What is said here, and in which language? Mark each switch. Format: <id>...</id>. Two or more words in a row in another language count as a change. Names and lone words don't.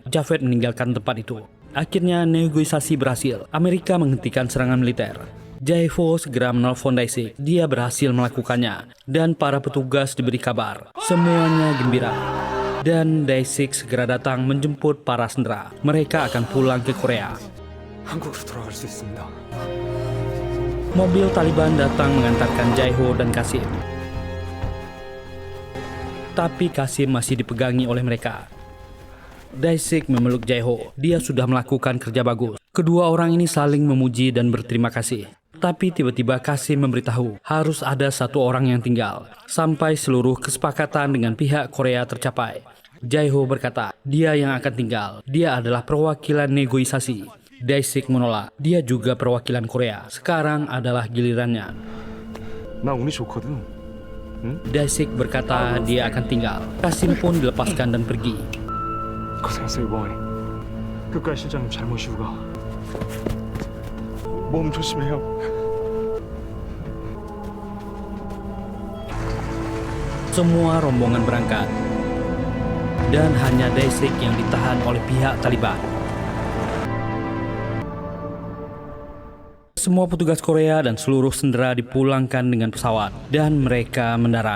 <id>Javed meninggalkan tempat itu. Akhirnya negosiasi berhasil. Amerika menghentikan serangan militer. Jae-ho segera menelpon Daisik. Dia berhasil melakukannya dan para petugas diberi kabar. Semuanya gembira. Dan Dae-sik segera datang menjemput para sandera. Mereka akan pulang ke Korea.</id> <ko>한국으로 돌아갈 수 있습니다.</ko> <id>Mobil Taliban datang mengantarkan Jae-ho dan Qasim. Tapi Qasim masih dipegangi oleh mereka. Dae-sik memeluk Jae-ho. Dia sudah melakukan kerja bagus. Kedua orang ini saling memuji dan berterima kasih. Tapi tiba-tiba Qasim memberitahu harus ada satu orang yang tinggal sampai seluruh kesepakatan dengan pihak Korea tercapai. Jae-ho berkata, dia yang akan tinggal. Dia adalah perwakilan negosiasi. Dae-sik menolak. Dia juga perwakilan Korea. Sekarang adalah gilirannya.</id> <ko>나 운이 좋거든.</ko> <id>Dae-sik berkata dia akan tinggal. Qasim pun dilepaskan dan pergi.</id> <ko>고생했어요, 이봉아리. 끝까지 실장님 잘 모시고 가. 몸 조심해요.</ko> <id>Semua rombongan berangkat. Dan hanya Dae-sik yang ditahan oleh pihak Taliban. Semua petugas Korea dan seluruh sandera dipulangkan dengan pesawat dan mereka mendarat.</id>